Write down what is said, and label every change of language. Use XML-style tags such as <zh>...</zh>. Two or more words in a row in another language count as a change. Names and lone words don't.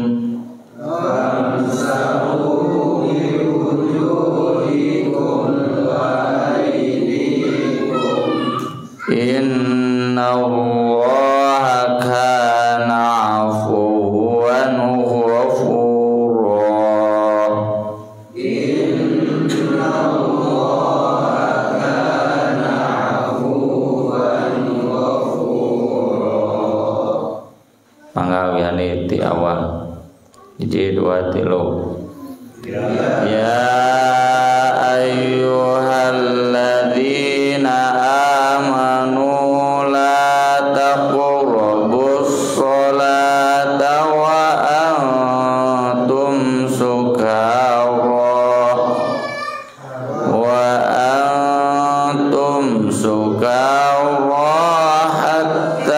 <ar>فامسحوا بوجوهكم وأيديكم. إن الله كان عفوا غفورا.</ar> <su>Panggawiane ti awal hiji dua tilu.</su> <ar>يا أيها الذين آمنوا لا تقربوا الصلاة وأنتم سكارى وأنتم سكارى حتى</ar>